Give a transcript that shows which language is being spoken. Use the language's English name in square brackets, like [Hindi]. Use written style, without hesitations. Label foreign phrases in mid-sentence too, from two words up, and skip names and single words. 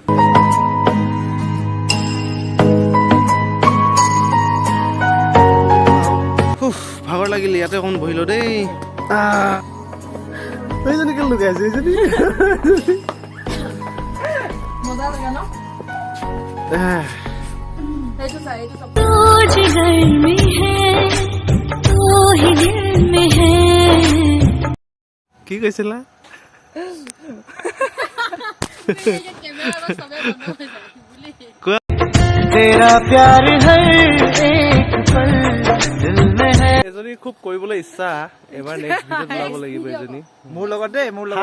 [Assamese] ভাগৰ লাগিল ইয়াতে অকণ বহিলো দেই এইজনী কেলে লুকাইছে এইজনী মজা লাগে ন এইটো চাই এইটো চাই কি কৈছিলা [Hindi] तेरा प्यार हर एक पल दिल में है [Assamese] এজনী খুব কৰিবলৈ ইচ্ছা এবাৰ নেক্সট ভিডিঅ'ত ওলাব লাগিব এজনী মোৰ লগত দেই মোৰ লগত